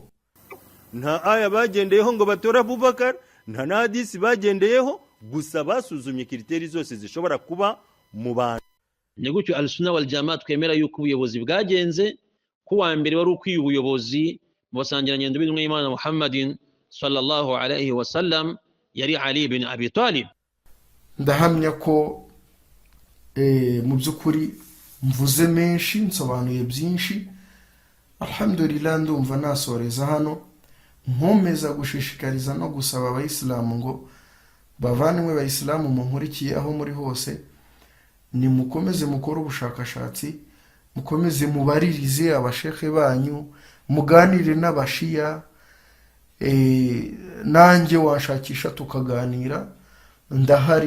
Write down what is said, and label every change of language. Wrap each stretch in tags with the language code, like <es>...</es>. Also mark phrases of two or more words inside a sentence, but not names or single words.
<rw>nta aya bagendeyeho ngo batora Abubakar, nta na hadisi bagendeyeho, gusa basuzumye kiriteri zose zishobora kuba mu bantu. Ni gutyo</rw> <ar>السنة والجماعة</ar> <rw>twemera yuko ubuyobozi bwagenze, ko wa mbere wari ukwiye ubuyobozi mu basangirangendo b'intumwa y'Imana Muhammadin</rw> <ar>صلى الله عليه وسلم</ar> <rw>yari Ali ibn Abi Talib. Ndahamya ko mu by'ukuri mvuze menshi, nsobanuye byinshi. Alhamdulillah, ndumva nasoreza hano, nkomeza gushishikariza no gusaba abayisilamu ngo bavandimwe bayisilamu munkurikiye aho muri hose, ni mukomeze mukora ubushakashatsi, mukomeze mubaririze abashekhe banyu, muganire n'abashiya, nanjye washakisha tukaganira, ndahari.</rw>